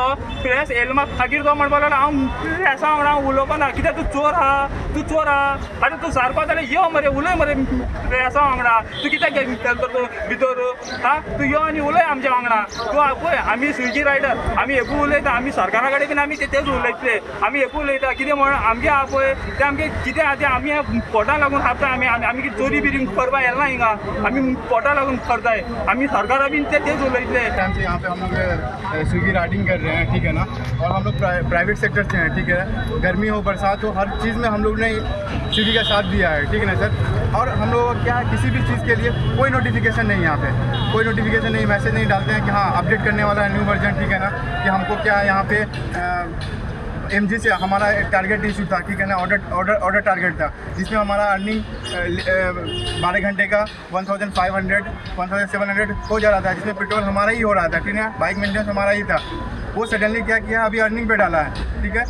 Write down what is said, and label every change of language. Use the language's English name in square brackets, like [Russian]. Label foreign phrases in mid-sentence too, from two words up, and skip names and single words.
[Konkani] प्रेस येयलो मागीर तो म्हणपाक लागलो हांव प्रेसा वांगडा उलोवपा ना कित्याक तूं चोर आहा आतां तूं सारको जाल्यार यो मरे उलय मरे प्रेसा वांगडा तूं कित्याक गेलो तो भितर हां तूं यो आनी उलय आमच्या वांगडा तूं पळय आमी स्विगी रायडर आमी एकू उलयता आमी सरकारा कडेन बीन आमी तेच उलयतले आमी एकू उलयता कितें म्हण आमगे आहा पळय ते आमगे कितें आहा ते आमी पोटां लागून खावता आमी चोरी बिरी करपा येना हिंगा आमी पोटां लागून करताय आमी सरकारा बीन तेच उलयतले [Hindi] यहाँ पे हम लोग स्विगी राइडिंग कर रहे हैं ठीक है ना और हम लोग [English] private sector [Hindi] से हैं ठीक है गर्मी हो बरसात हो हर चीज़ में हम लोग ने स्विगी का साथ दिया है ठीक है ना सर और हम लोग क्या किसी भी चीज़ के लिए कोई नोटिफिकेशन नहीं यहाँ पे कोई नोटिफिकेशन नहीं मैसेज नहीं डालते हैं कि हाँ अपडेट करने वाला है [English] new version [Hindi] ठीक है ना कि हमको क्या यहाँ पे MG से हमारा टारगेट इशू था ठीक है ना [English] order target [Hindi] था जिसमें हमारा अर्निंग 12 घंटे का 1500 1700 हो जा रहा था जिसमें पेट्रोल हमारा ही हो रहा था ठीक है [English] bike maintenance [Hindi] हमारा ही था वो सडनली क्या किया, अभी अर्निंग पे डाला है, ठीक है।